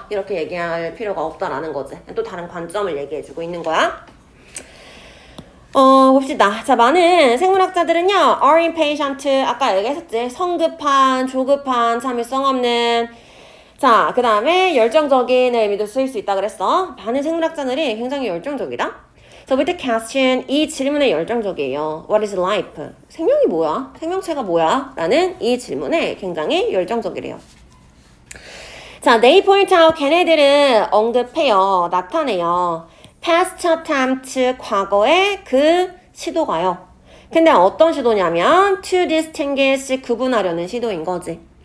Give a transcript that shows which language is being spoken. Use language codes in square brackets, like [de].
[ko] 이렇게 얘기할 필요가 없다라는 거지. 또 다른 관점을 얘기해주고 있는 거야. 봅시다. 자, 많은 생물학자들은요, [en] are impatient, [ko] 아까 얘기했었지. 성급한, 조급한, 참을성 없는, 자, 그 다음에 열정적인 의미도 쓰일 수 있다 그랬어. 많은 생물학자들이 굉장히 열정적이다. [en] So with the question, [ko] 이 질문에 열정적이에요. [en] What is life? [ko] 생명이 뭐야? 생명체가 뭐야? 라는 이 질문에 굉장히 열정적이래요. 자, [en] they point out, [ko] 걔네들은 언급해요. 나타내요. [en] past attempt, [ko] 과거의 그 시도가요. 근데 어떤 시도냐면 [en] to distinguish, [ko] 구분하려는 시도인 거지.